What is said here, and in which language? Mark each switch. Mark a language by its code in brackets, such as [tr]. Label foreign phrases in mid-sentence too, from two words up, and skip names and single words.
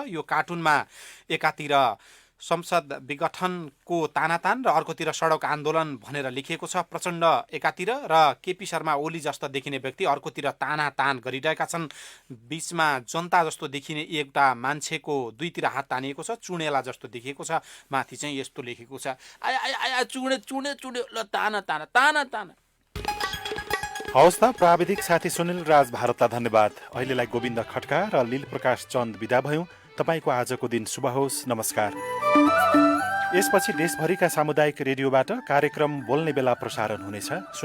[ne] यो कार्टुनमा एकातिर संसद विघटनको तानातान र अर्कोतिर सडक आन्दोलन भनेर लेखिएको छ। प्रचण्ड एकातिर र केपी शर्मा ओली जस्तो देखिने व्यक्ति अर्कोतिर तानातान गरिरहेका छन्। बीचमा जनता जस्तो देखिने एउटा मान्छेको दुईतिर हात तानिएको छ, चुडेला जस्तो देखिएको छ। माथि चाहिँ यस्तो लेखेको छ, आया आया आया चुडे चुडे चुडे ल ताना ताना ताना ताना। हवस् त, प्राविधिक साथी सुनिल राज भारतलाई धन्यवाद। अहिलेलाई गोविन्द खड्का र लील प्रकाश चन्द बिदा भयौँ। तपाईको आजको दिन शुभ होस्। नमस्कार। यसपछि देशभरिका सामुदायिक रेडियोबाट कार्यक्रम बोल्ने बेला प्रसारण हुनेछ।